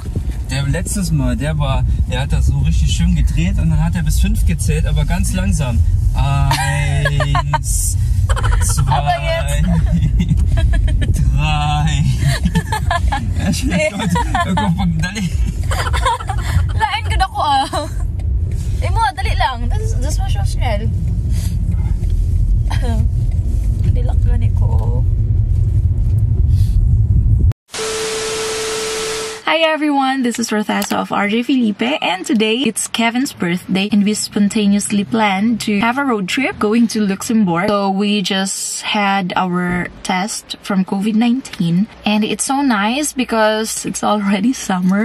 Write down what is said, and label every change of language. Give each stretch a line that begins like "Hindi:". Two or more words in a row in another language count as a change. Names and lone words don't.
German: Der letztes Mal, er hat das so richtig schön gedreht und dann hat er bis 5 gezählt, aber ganz langsam. 1, 2, 3.
Cebuano: Lain gud ako mo, dali lang.
German: Das war schon schnell.
Cebuano: Dilak gani ko.
English: Hi everyone, this is Rothasa of RJ Felipe, and today it's Kevin's birthday and we spontaneously planned to have a road trip going to Luxembourg. So we just had our test from COVID-19 and it's so nice because it's already summer.